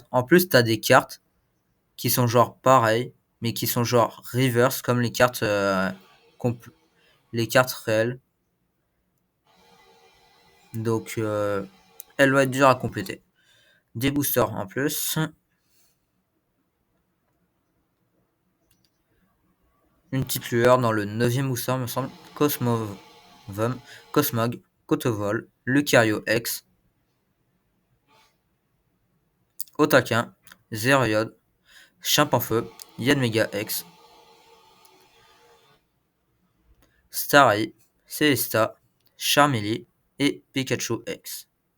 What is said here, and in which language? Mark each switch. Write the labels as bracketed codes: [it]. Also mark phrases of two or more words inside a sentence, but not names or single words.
[fr] En plus, t'as des cartes qui sont genre pareilles, mais qui sont genre reverse comme les cartes réelles. Donc elle va être dure à compléter. Des boosters en plus. Une petite lueur dans le 9ème booster me semble. Cosmog, Kotovol, Lucario X, Otaquin, Zeriod, Chimpanfeu, Yanmega X, Starry, Celesta, Charmeleon et Pikachu X.